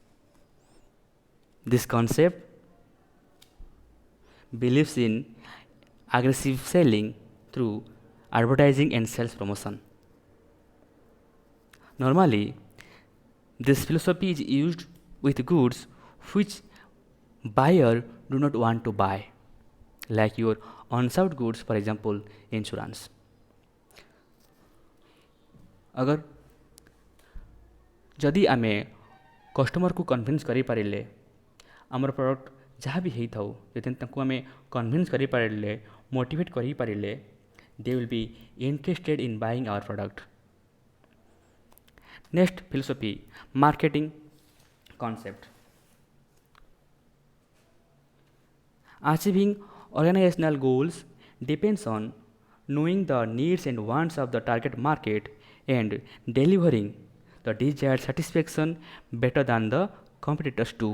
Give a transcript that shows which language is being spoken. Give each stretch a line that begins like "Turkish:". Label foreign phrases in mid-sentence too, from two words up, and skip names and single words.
English: This concept believes in aggressive selling through advertising and sales promotion. Normally, this philosophy is used with goods which buyer do not want to buy, like your unsold goods, for example, insurance.
Odia: ଅଗର ଯଦି ଆମେ କଷ୍ଟମର କୁ କନଭିନ୍ସ କରି ପାରିଲେ ଆମର ପ୍ରଡକ୍ଟ ଯାହା ଭି ହୋଇ ଥାଉ ଯଦି ତାଙ୍କୁ ଆମେ କନଭିନ୍ସ କରି ପାରିଲେ ମୋଟିଭେଟ କରି ପାରିଲେ
English: they will be interested in buying our product. Next philosophy, marketing concept. Achieving organizational goals depends on knowing the needs and wants of the target market and delivering the desired satisfaction better than the competitors do.